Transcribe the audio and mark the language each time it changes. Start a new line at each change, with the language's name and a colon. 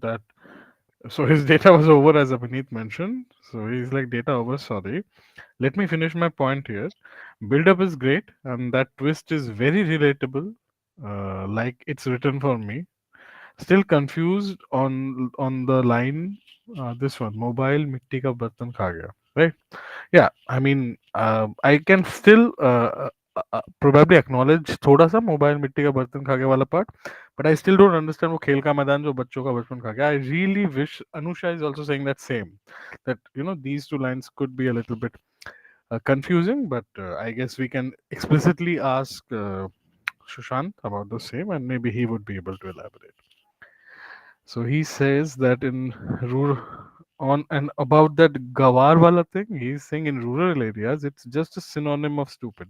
English: That so his data was over, as Abhineet mentioned. So he's like, data over. Sorry. Let me finish my point here. Build up is great, and that twist is very relatable. Like it's written for me. Still confused on the line. This one,
Hindi: mobile mitti ka bartan kha gaya. Right?
English: Yeah, I mean, I can still probably acknowledge
Hindi: थोड़ा सा mobile मिट्टी का बर्तन खा गया वाला
English: part, but I still don't understand
Hindi: वो खेल का मैदान जो बच्चों का बचपन खा गया.
English: I really wish Anusha is also saying that same, that these two lines could be a little bit confusing, but I guess we can explicitly ask Sushant about the same, and maybe he would be able to elaborate. So he says that in rural on and about that gawar wala thing, he's saying in rural areas it's just a synonym of stupid.